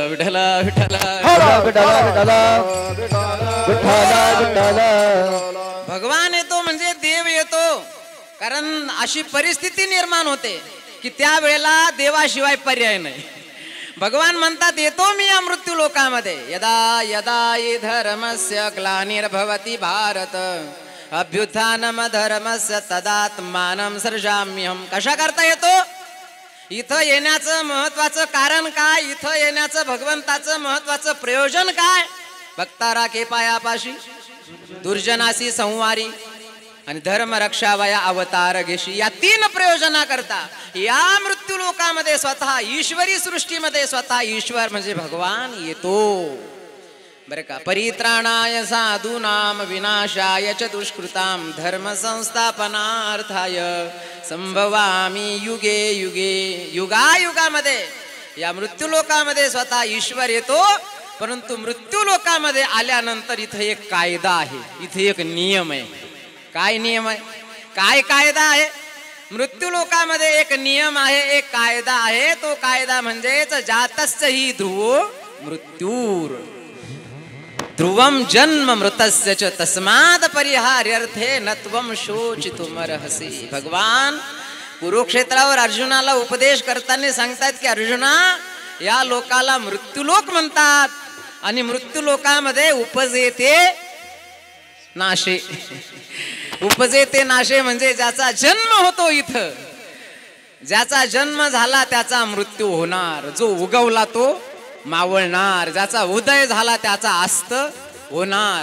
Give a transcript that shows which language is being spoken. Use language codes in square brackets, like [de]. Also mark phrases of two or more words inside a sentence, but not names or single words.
[mr] विठ्ठला विठ्ठला भगवान येतो म्हणजे देव येतो. कारण अशी परिस्थिती निर्माण होते की त्या वेळेला देवाशिवाय पर्याय नाही. भगवान म्हणतात येतो मी या मृत्यू लोकामध्ये. [sa] यदा यदा हि धर्मस्य ग्लानिर्भवति भारत अभ्युत्थानम धर्मस्य तदात्मानं सृजाम्यहम्. [mr] कशा करता येतो? इथं येण्याचं महत्वाचं कारण काय, इथं येण्याचं भगवंताचं महत्वाचं प्रयोजन काय? भक्ता राखे पायापाशी, दुर्जनासी संवारी आणि धर्म रक्षावया अवतार घेशी. या 3 प्रयोजना करता या मृत्यू लोकामध्ये स्वतः ईश्वरी सृष्टीमध्ये स्वतः ईश्वर म्हणजे भगवान येतो. बरं का. [sa] परित्राणाय साधूनाम विनाशाय च दुष्कृताम धर्म संस्थापनार्थाय संभवामी युगे युगे. [mr] युगायुगामध्ये या मृत्यू लोकामध्ये स्वतः ईश्वर येतो. परंतु मृत्यू लोकामध्ये आल्यानंतर इथे एक कायदा आहे, इथे एक नियम आहे. काय नियम आहे, काय कायदा आहे? मृत्यू लोकामध्ये एक नियम आहे, एक कायदा आहे. तो कायदा म्हणजेच [sa] जातस्य हि ध्रुवो मृत्यूर ध्रुवम जन्म मृतस्य च तस्माद परिहार्यर्थे नत्वम शोचितुमर्हसि. [mr] भगवान कुरुक्षेत्रावर अर्जुनाला उपदेश करताना सांगतात की अर्जुना, या लोकाला मृत्यूलोक म्हणतात आणि मृत्यू लोकामध्ये उपजेते नाशे. उपजेते नाशे म्हणजे ज्याचा जन्म होतो इथं, ज्याचा जन्म झाला त्याचा मृत्यू होणार, जो उगवला तो मावळणार, ज्याचा उदय झाला त्याचा अस्त होणार.